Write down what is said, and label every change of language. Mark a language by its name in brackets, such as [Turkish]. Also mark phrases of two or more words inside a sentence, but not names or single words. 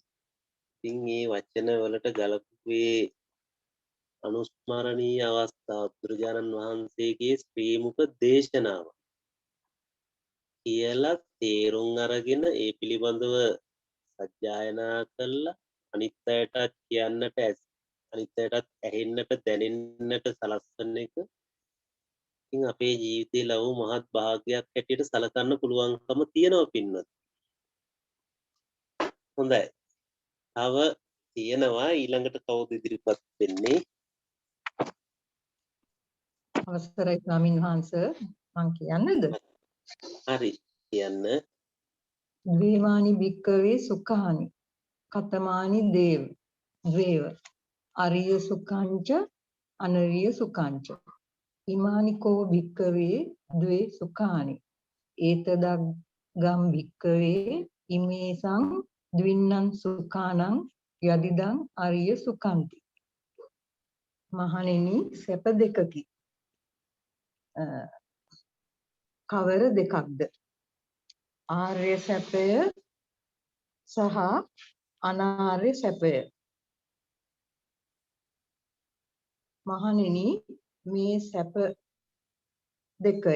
[Sinhala] ඉතින් මේ වචන වලට ගලපුවේ අනුස්මරණීය අවස්ථා බුදුරජාණන් වහන්සේගේ ශ්‍රී මුඛ දේශනාව කියලා තේරුම් අරගෙන ඒ පිළිබඳව සජ්ජායනා කළා අනිත් අයටත් කියන්නට අනිත් අයටත් ඇහෙන්නට දැනෙන්නට සලස්වන එක ඉතින් අපේ ජීවිතේ ලැබු මහත් භාග්‍යයක් හැටියට සලකන්න පුළුවන්කම තියෙනවා පින්වත්. හොඳයි. තව තියෙනවා ඊළඟට කවුද ඉදිරිපත් වෙන්නේ? අවසරයි ස්වාමීන් වහන්සේ මං කියන්නද? හරි කියන්න. [Pali] ද්වේමානි භික්කවේ සුඛානි කතමානි දේව අරිය සුඛංච අනරිය සුඛංච ඉමානිකෝ භික්කවේ ද්වේ සුඛානි ඒතදග්ගම් භික්කවේ ඉමේසං ද්වින්නං සුඛානං යදිදං අරිය සුඛන්ති. [Sinhala] මහණෙනි සැප දෙකකි. කවර දෙකක්ද? ආර්ය සැපය සහ අනාර්ය සැපය. මහණෙනි මේ සැප දෙකය.